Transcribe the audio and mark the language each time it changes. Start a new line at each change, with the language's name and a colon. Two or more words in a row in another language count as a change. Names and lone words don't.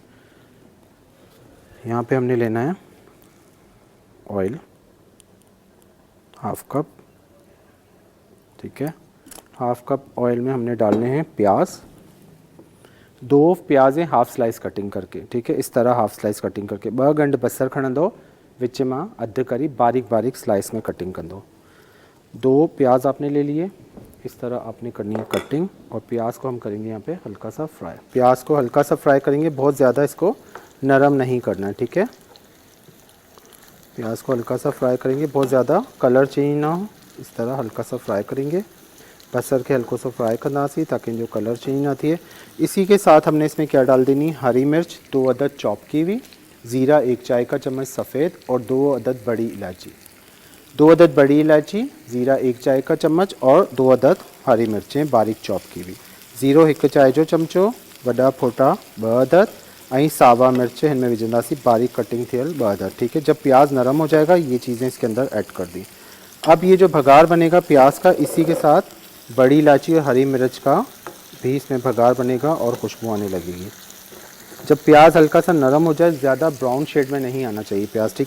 Urdu: یہاں پہ ہم نے لینا ہے آئل 1/2 کپ، ٹھیک ہے. 1/2 کپ آئل میں ہم نے ڈالنے ہیں پیاز۔ 2 پیاز ہیں
English: half slice cutting
Urdu: کر کے، ٹھیک ہے. اس طرح
English: half slice cutting
Urdu: کر کے.
Sindhi: 2 गंढ बसर खणंदो, विच मां अधु करी बारीक बारीक स्लाइस में कटिंग कर दो।
Urdu: 2 پیاز آپ نے لے لیے، اس طرح آپ نے کرنی ہے کٹنگ، اور پیاز کو ہم کریں گے یہاں پہ ہلکا سا فرائی. پیاز کو ہلکا سا فرائی کریں گے، بہت زیادہ اس کو نرم نہیں کرنا ہے، ٹھیک ہے. پیاز کو ہلکا سا فرائی کریں گے، بہت زیادہ
English: colour change
Urdu: نہ ہو، اس طرح ہلکا سا فرائی کریں گے.
Sindhi: बसर के हल्को सा फ्राई करना सी ताकि जो
English: colour change
Sindhi: ना थी।
Urdu: اسی کے ساتھ ہم نے اس میں کیا ڈال دینی، ہری مرچ 2 عدد چاپ کی ہوئی، زیرہ 1 چائے کا چمچ سفید، اور 2 عدد بڑی الائچی، 2 عدد بڑی الائچی، زیرہ 1 چائے کا چمچ، اور 2 عدد ہری مرچیں باریک چاپ کی ہوئی,
Sindhi: ज़ीरो 1 चाय जो चमचो, वॾा फोटा 2 अदद,
Urdu: ऐं सावा मिर्च इनमें विझंदासीं बारीक कटिंग थियल 2 अदद, ٹھیک ہے. جب پیاز نرم ہو جائے گا یہ چیزیں اس کے اندر ایڈ کر دی۔ اب یہ جو بگھار بنے گا پیاز کا، اسی کے ساتھ بڑی الائچی اور ہری مرچ کا بھی اس میں بگھار بنے گا اور خوشبو آنے لگے گی. جب پیاز ہلکا سا نرم ہو جائے، زیادہ
English: brown shade
Urdu: میں نہیں آنا چاہیے پیاز، ٹھیک ہے.